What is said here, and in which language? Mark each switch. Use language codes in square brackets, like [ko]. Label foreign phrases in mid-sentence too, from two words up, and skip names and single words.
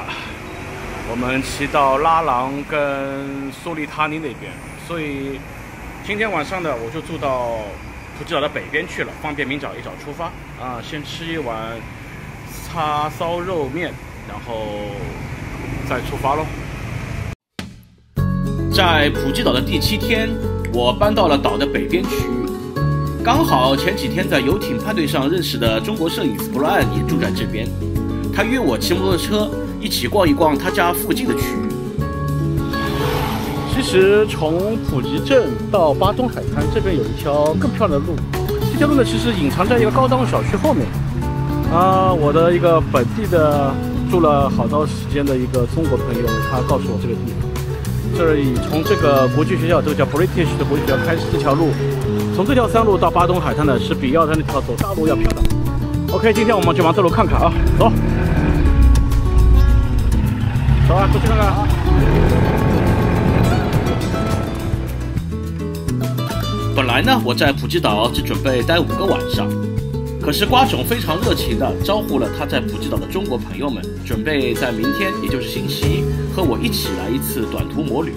[zh] 我們騎到拉朗跟蘇利他尼那邊，所以今天晚上呢，我就住到普吉島的北邊去了，方便明早一早出發。啊，先吃一碗叉燒肉麵，然後再出發嘍。在普吉島的第7天，我搬到了島的北邊區域，剛好前幾天在遊艇派對上認識的中國攝影師布萊恩也住在這邊，他約我騎摩托車一起逛一逛他家附近的區域。其實從普吉鎮到巴東海灘這邊有一條更漂亮的路，這條路呢其實隱藏在一個高檔小區後面。我的一個本地的住了好長時間的一個中國朋友，他告訴我這個地方。這裡從這個國際學校，這個叫 British 的國際學校開始，這條路從這條山路到巴東海灘呢，是比要在那條走大路要漂亮。OK， 今天我們就往這路看看啊，走，走啊，出去看看啊。本來呢，我在普吉島只準備待5個晚上，可是瓜總非常熱情地招呼了他在普吉島的中國朋友們，準備在明天，也就是星期一，和我一起來一次短途摩旅。